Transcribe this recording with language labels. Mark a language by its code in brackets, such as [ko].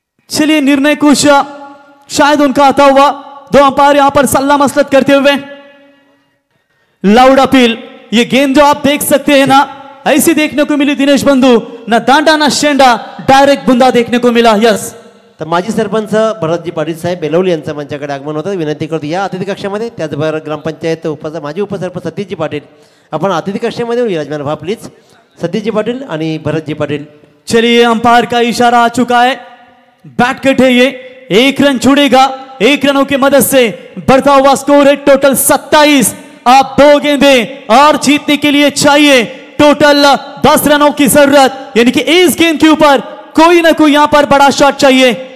[hi] चलिए निर्णय कुछ शायद उनका आता हुआ। दो अंपायर यहां पर सल्ला मसलत करते हुए। Loud appeal. ये गेंद जो आप देख सकते हैं ना, ऐसी देखने को मिली दिनेश बंधू, [mr] ना दांडा ना शेंडा, [hi] डायरेक्ट बुंदा देखने को मिला। [en] yes, [mr] तर माजी सरपंच भरतजी पाटील साहेब बेलवली यांचं मंचाकडे आगमन होतं. विनंती करतो या अतिथी कक्षामध्ये. त्याचबरोबर ग्रामपंचायत माजी उपसरपंच सतीशजी पाटील, आपण अतिथी कक्षामध्ये विराजमान व्हा प्लीज. सतीशजी पाटील आणि भरतजी पाटील. [hi] चलिए अंपायर का इशारा आ चुका है। बैट कट है ये, 1 रन छूटेगा। 1 रनों की मदद से बढ़ता हुआ स्कोर है टोटल 27। आप 2 गेंदें और जीतने के लिए चाहिए टोटल 10 रनों की जरूरत, यानी कि इस गेंद के ऊपर कोई ना कोई यहां पर बड़ा शॉट चाहिए।